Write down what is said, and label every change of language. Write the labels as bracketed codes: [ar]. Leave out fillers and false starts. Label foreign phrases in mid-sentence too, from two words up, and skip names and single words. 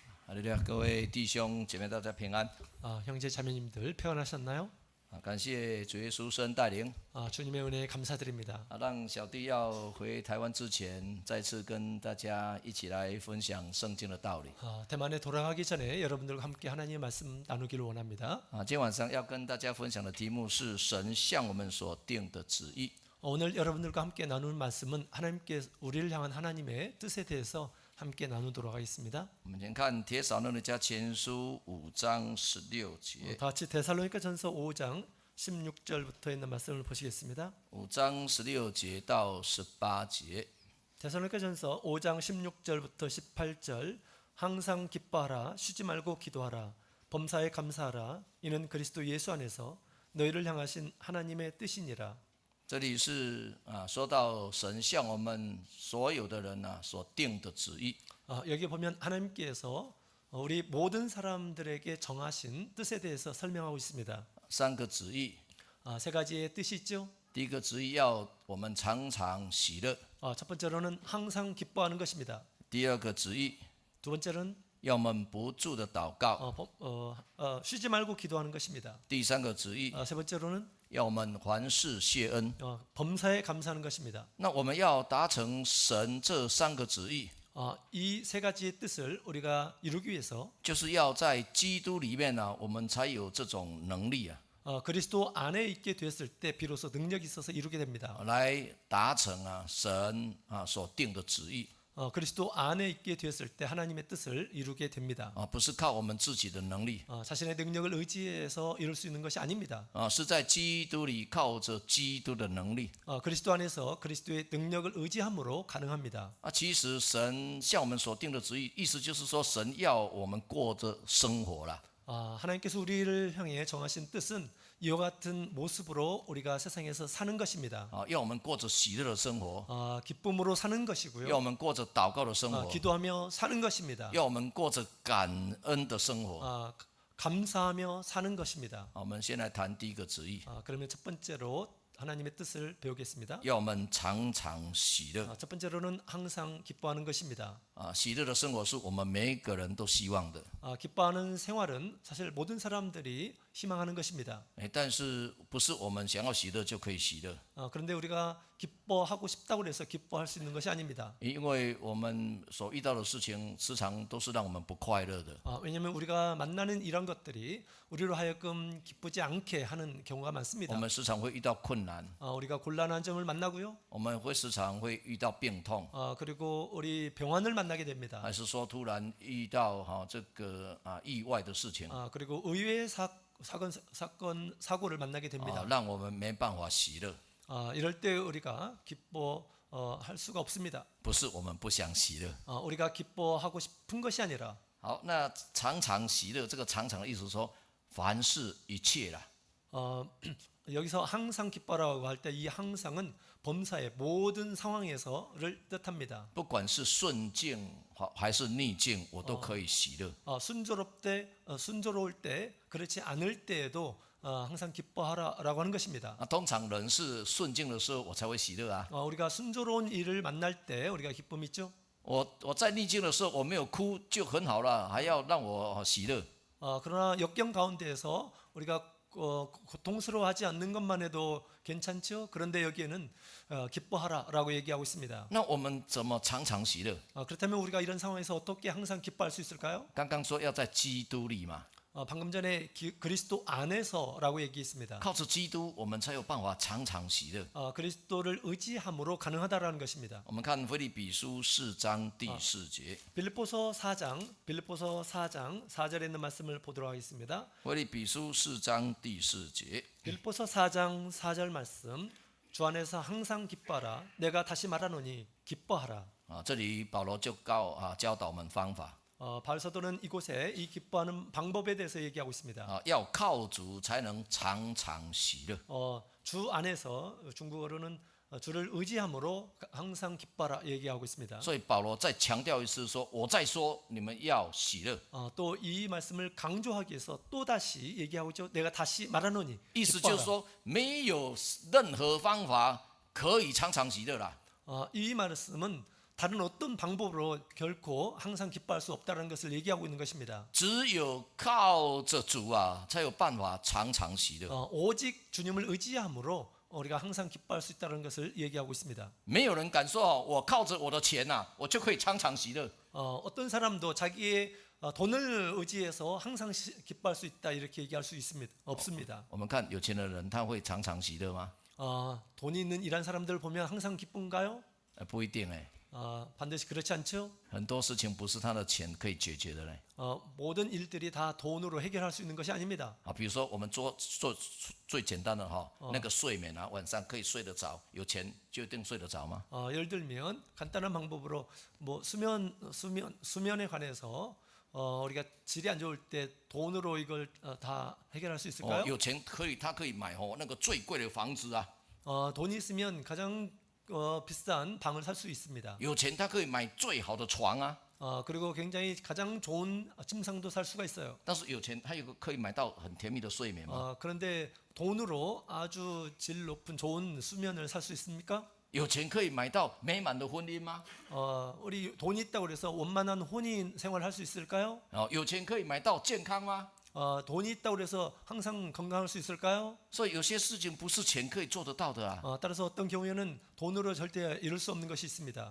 [zh] 哈利路亚！各位弟兄姐妹，大家平安。 [ko] 형제 자매님들 평안하셨나요? [zh] 感谢主耶稣圣带领。 [ko] 주님의 은혜에 감사드립니다. [zh] 让小弟要回台湾之前，再次跟大家一起来分享圣经的道理。 [ko] 대만에 돌아가기 전에 여러분들과 함께 하나님의 말씀 나누기를 원합니다. [zh] 今天晚上要跟大家分享的题目是神向我们所定的旨意。 [ko] 오늘 여러분들과 함께 나누는 말씀은 하나님께 우리를 향한 하나님의 뜻에 대해서 함께 나누도록 하겠습니다. [zh] 我们先看帖撒罗尼迦前书5章16节。 [ko] 다 같이 데살로니가전서 5장 16절부터 있는 말씀을 보시겠습니다. [zh] 5 章16节到18节。 [ko] 데살로니가전서 5장 16절부터 18절 항상 기뻐하라 쉬지 말고 기도하라 범사에 감사하라 이는 그리스도 예수 안에서 너희를 향하신 하나님의 뜻이니라. [zh] 这里是说到神向我们所有的人所定的旨意。 [ko] 여기 보면 하나님께서 우리 모든 사람들에게 정하신 뜻에 대해서 설명하고 있습니다. [zh] 3 个旨意。 [ko] 세 가지의 뜻이 있죠. [zh] 第一个旨意要我们常常喜乐。 [ko] 첫 번째로는 항상 기뻐하는 것입니다. [zh] 第二个旨意 [ko] 두 번째는 [zh] 要我们不住的祷告。 [ko] 쉬지 말고 기도하는 것입니다. [zh] 第三个旨意 [ko] 세 번째로는 [zh] 要我们凡事谢恩。 [ko] 범사에 감사하는 것입니다. [zh] 那我们要达成神这3个旨意， [ko] 이 세 가지의 뜻을 우리가 이루기 위해서 [zh] 就是要在基督里面我们才有这种能力 [ko] 그리스도 안에 있게 되었을 때 비로소 능력이 있어서 이루게 됩니다. [zh] 来达成神所定的旨意。 [ko] 그리스도 안에 있게 되었을 때 하나님의 뜻을 이루게 됩니다. [zh] 不是靠我们自己的能力， [ko] 자신의 능력을 의지해서 이룰 수 있는 것이 아닙니다. [zh] 是在基督里靠着基督的能力。 [ko] 그리스도 안에서 그리스도의 능력을 의지함으로 가능합니다. [zh] 其实神向我们所定的旨意，意思就是说神要我们过着生活啦。 [ko] 하나님께서 우리를 향해 정하신 뜻은 이와 같은 모습으로 우리가 세상에서 사는 것입니다. [zh] 要我们过着喜乐的生活， [ko] 기쁨으로 사는 [zh] 要我 [ko] 것이고요. [zh] 们过着祷告的生活， [ko] 기도하며 사는 것입니다. [zh] 要我们过着感恩的生活。 [ko] 감사하며 사는 것입니다. [zh] 我们先来谈第一个旨意， [ko] 그러면 첫 번째로 하나님의 뜻을 배우겠습니다. [zh] 要我们常常喜乐。 [ko] 첫 번째로는 항상 기뻐하는 것입니다. [zh] 喜乐的生活是我们每一个人都希望的。 [ko] 기뻐하는 생활은 사실 모든 사람들이 희망하는 것입니다. [zh] 但是不是我们想要喜乐就可以喜乐？ [ko] 그런데 우리가 기뻐하고 싶다고 해서 기뻐할 수 있는 것이 아닙니다. [zh] 因为我们所遇到的事情时常都是让我们不快乐的。 [ko] 왜냐하면 우리가 만나는 이런 것들이 우리로 하여금 기쁘지 않게 하는 경우가 많습니다. [zh] 我们时常会遇到困难， [ko] 우리가 곤란한 점을 만나고요. [zh] 我们会时常会遇到病痛， [ko] 그리고 우리 병환을 만나게 됩니다. [zh] 还是说突然遇到这个意外的事情， [ko] 그리고 의외의 사고를 만나게 됩니다. [zh] 让我们没办法喜乐。 [ko] 이럴 때 우리가 기뻐할 수가 없습니다. [zh] 不是我们不想喜乐。 [ko] 우리가 기뻐하고 싶은 것이 아니라 [zh] 好，那常常喜乐，这个常常的意思是说凡事一切啦。 [ko] 여기서 항상 기뻐라고 할 때 이 항상은 범사의 모든 상황에서를 뜻합니다. [zh] 不管是顺境还是逆境，我都可以喜乐。 [ko] 순조로울 때 그렇지 않을 때에도 항상 기뻐하라라고 하는 것입니다. [zh] 通常人是顺境的时候，我才会喜乐啊。 [ko] 우리가 순조로운 일을 만날 때 우리가 기쁨이 있죠. [zh] 我在逆境的时候，我没有哭就很好了，还要让我喜乐。 [ko] 그러나 역경 가운데에서 우리가 고통스러워하지 않는 것만 해도 괜찮죠. 그런데 여기에는 기뻐하라라고 얘기하고 있습니다. [zh] 那我们怎么常常喜乐？ [ko] 그렇다면 우리가 이런 상황에서 어떻게 항상 기뻐할 수 있을까요? [zh] 刚刚说要在基督里嘛， [ko] 방금 전에 그리스도 안에서라고 얘기했습니다. [zh] 靠着基督，我们才有办法常常喜乐。 [ko] 그리스도를 의지함으로 가능하다라는 것입니다. [zh] 我们看腓立比书4章第4节， [ko] 빌립보서 4장 4절에 있는 말씀을 보도록 하겠습니다. [zh] 腓立比书4章第4节。 [ko] 빌립보서 4장 4절 말씀 주 안에서 항상 기뻐하라 내가 다시 말하노니 기뻐하라. [zh] 这里保罗就教导我们方法。 [ko] 바울 사도는 이곳에 이 기뻐하는 방법에 대해서 얘기하고 있습니다. [zh] 要靠主才能常常喜乐。 [ko] 주 안에서 중국어로는 주를 의지함으로 항상 기뻐하라 얘기하고 있습니다. [zh] 所以保罗再强调一次说，我再说你们要喜乐。 [ko] 또 이 말씀을 강조하기 위해서 또 다시 얘기하고 있죠. 내가 다시 말하노니 [zh] 意思就是说，没有任何方法可以常常喜乐啦。 [ko] 이 말씀은 다른 어떤 방법으로 결코 항상 기뻐할 수 없다는 것을 얘기하고 있는 것입니다. [zh] 只有靠着主啊，才有办法常常喜乐。 [ko] 오직 주님을 의지함으로 우리가 항상 기뻐할 수 있다는 것을 얘기하고 있습니다. [zh] 没有人敢说我靠着我的钱呐、我就可以常常喜乐。 [ko] 어떤 사람도 자기의 돈을 의지해서 항상 기뻐할 수 있다 이렇게 얘기할 수 없습니다. [zh] 我们看有钱的人，他会常常喜乐吗？ [ko] 돈이 있는 이란 사람들 보면 항상 기쁜가요? [zh] 不一定哎， [ko] 반드시 그렇지 않죠. [zh] 很多事情不是他的钱可以解决的嘞。 [ko] 모든 일들이 다 돈으로 해결할 수 있는 것이 아닙니다. [zh] 比如说我们做最简单的那个睡眠啊，晚上可以睡得着，有钱就一定睡得着吗？ [ko] 예를 들면 간단한 방법으로 뭐 수면에 관해서 우리가 질이 안 좋을 때 돈으로 이걸 다 해결할 수 있을까요? [zh] 有钱他可以买那个最贵的房子啊， [ko] 돈이 있으면 가장 비싼 방을 살 수 있습니다. [zh] 有钱他可以买最好的床啊， [ko] 그리고 굉장히 가장 좋은 침상도 살 수가 있어요. [zh] 但是有钱他有可以买到很甜蜜的睡眠吗？ [ko] 그런데 돈으로 아주 질 높은 좋은 수면을 살 수 있습니까? [zh] 有钱可以买到美满的婚姻吗？ [ko] 우리 돈이 있다고 해서 원만한 혼인 생활을 할 수 있을까요? [zh] 有钱可以买到健康吗？ [ko] 돈이 있다고 해서 항상 건강할 수 있을까요? [zh] 所以有些事情不是钱可以做得到的啊。 [ko] 따라서 어떤 경우에는 돈으로 절대 이룰 수 없는 것이 있습니다.